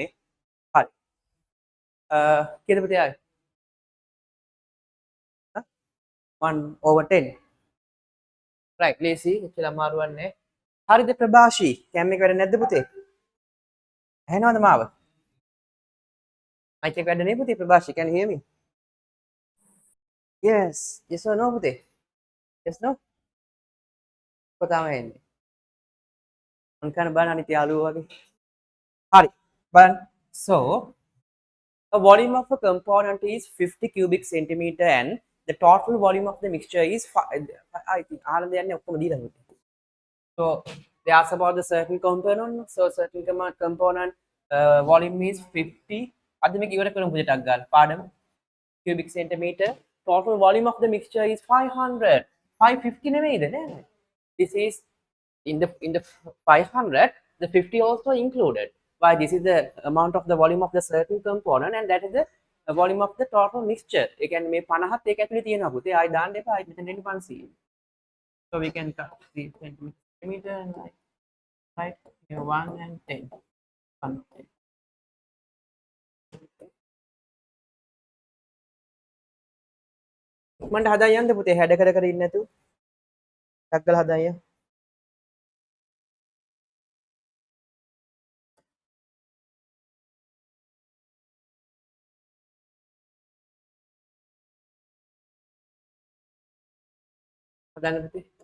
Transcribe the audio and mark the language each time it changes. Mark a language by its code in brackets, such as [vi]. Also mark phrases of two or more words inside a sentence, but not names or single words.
[si] හරි. කීයද පුතේ ආයේ? 1/10. right ලේසි. එච්චර අමාරුවක් නෑ. හරිද ප්‍රභාෂී? කැම් එක වැඩ නැද්ද පුතේ? ඇහෙනවද මාව? මයික් එක වැඩ නේ පුතේ ප්‍රභාෂී [en] can you hear me? yes yes or no පුතේ? yes no? [si] කොතම එන්නේ? මං කන බලන්න අනිත් යාළුවෝ වගේ. හරි. බලන්න. [en] so a volume of a component is 50 cubic centimeter and the total volume of the mixture is I think [si] ආනන්ද යන්නේ ඔක්කොම දීලා පුතේ. [en] so they ask about the certain component. So certain component volume is 50. [si] අද මේක ඉවර කරමු පුතේ ටක් ගාලා. පාඩම [en] cubic centimeter. Total volume of the mixture is 500. [si] 550 නෙමෙයිද නෑ. [en] This is in the 500 the 50 also included. Why this is the amount of the volume of the certain component and that is the volume of the total mixture. [si] ඒ කියන්නේ මේ 50ත් ඒක ඇතුලේ තියෙනවා පුතේ. ආයි දාන්න එපා. ආයි මෙතන එන්නේ 500. [en] So we can cut 3 centimeter and right here 1 and 10. 1 10. [si] මන්ට හදා යන්න පුතේ හැඩ කර කර ඉන්න නැතුව. ටක් ගාලා හදා යන්න. හදන්න පුතේ.